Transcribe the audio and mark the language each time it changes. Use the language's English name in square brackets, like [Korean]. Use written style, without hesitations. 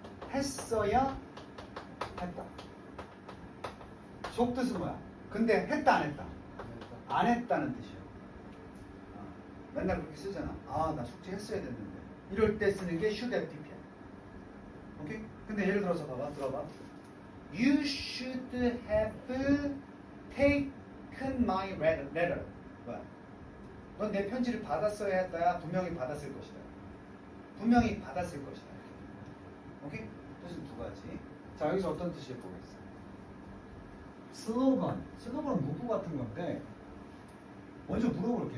[Korean] 했어야 했다. 속뜻은 뭐야? 근데 했다 안 했다? 안 했다는 뜻이야. 맨날 그렇게 쓰잖아. 나 숙제 했어야 됐는데. 이럴 때 쓰는 게 should have pp야. 오케이? 근데 예를 들어서 봐봐. 들어봐. [English] You should have taken my letter. [Korean] 뭐야? 넌 내 편지를 받았어야 했다야. 분명히 받았을 것이다. 분명히 받았을 것이다. 오케이? 뜻은 두 가지. 자, 여기서 어떤 뜻일 보겠어? 슬로건은 문구 같은 건데 먼저 물어볼게.